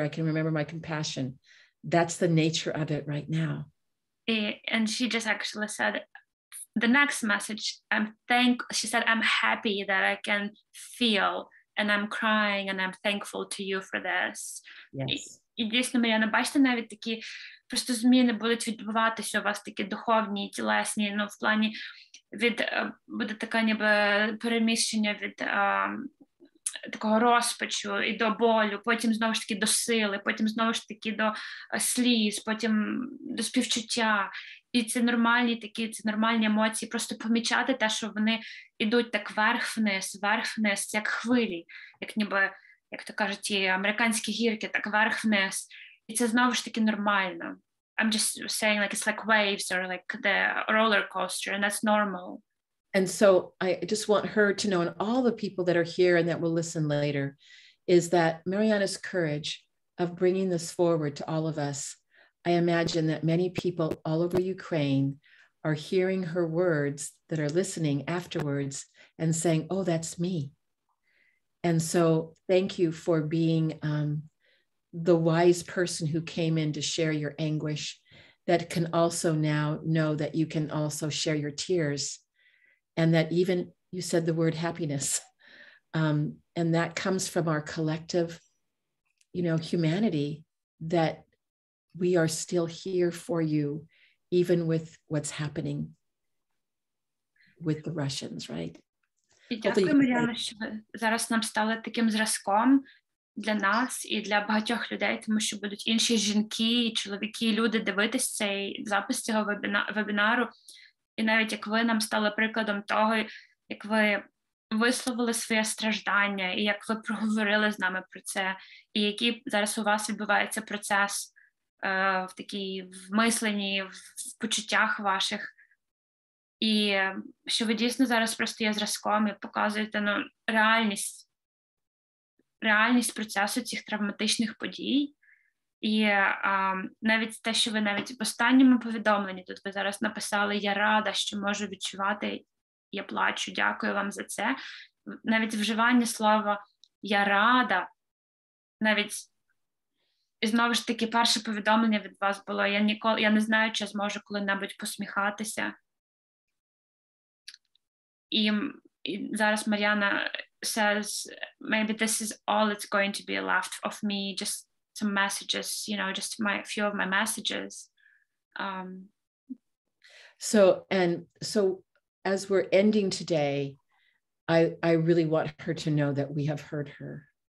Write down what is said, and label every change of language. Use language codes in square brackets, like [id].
[en] I can remember my compassion. That's the nature of it right now. And she just actually said the next message, she said, I'm happy that I can feel, and I'm crying, and I'm thankful to you for this. Yes. [uk] І дійсно, Мар'яна, бачите, навіть такі просто зміни будуть відбуватися у вас, такі духовні, тілесні, ну, в плані буде таке ніби переміщення від такого розпачу і до болю, потім знову ж таки до сили, потім знову ж таки до сліз, потім до співчуття. І це нормальні емоції, просто помічати те, що вони йдуть так вверх-вниз, як хвилі, як ніби, як то кажуть, ті американські гірки, так вверх-вниз. І це знову ж таки нормально. [en] I'm just saying like it's like waves or like the roller coaster, and that's normal. And so I just want her to know, and all the people that are here and that will listen later, is that Mariana's courage of bringing this forward to all of us. I imagine that many people all over Ukraine are hearing her words, that are listening afterwards and saying, oh, that's me. And so thank you for being the wise person who came in to share your anguish, that can also now know that you can also share your tears. And that even you said the word happiness, and that comes from our collective, humanity, that we are still here for you, even with what's happening with the Russians, right? [uk] І дякую, Мар'яна, що ви зараз нам стали таким зразком для нас і для багатьох людей, тому що будуть інші жінки, чоловіки, люди дивитись цей запис цього вебінару. І навіть як ви нам стали прикладом того, як ви висловили своє страждання, і як ви проговорили з нами про це, і який зараз у вас відбувається процес в такій в мисленні, в почуттях ваших. І що ви дійсно зараз просто є зразком і показуєте реальність процесу цих травматичних подій. І навіть те, що ви навіть в останньому повідомленні, тут ви зараз написали, я рада, що можу відчувати, я плачу, дякую вам за це. Навіть вживання слова я рада, навіть, і знову ж таки, перше повідомлення від вас було, я не знаю, чи зможу коли-небудь посміхатися. І зараз [en] Мар'яна says, maybe this is all it's going to be left of me, just some messages, just a few of my messages. So as we're ending today, I really want her to know that we have heard her.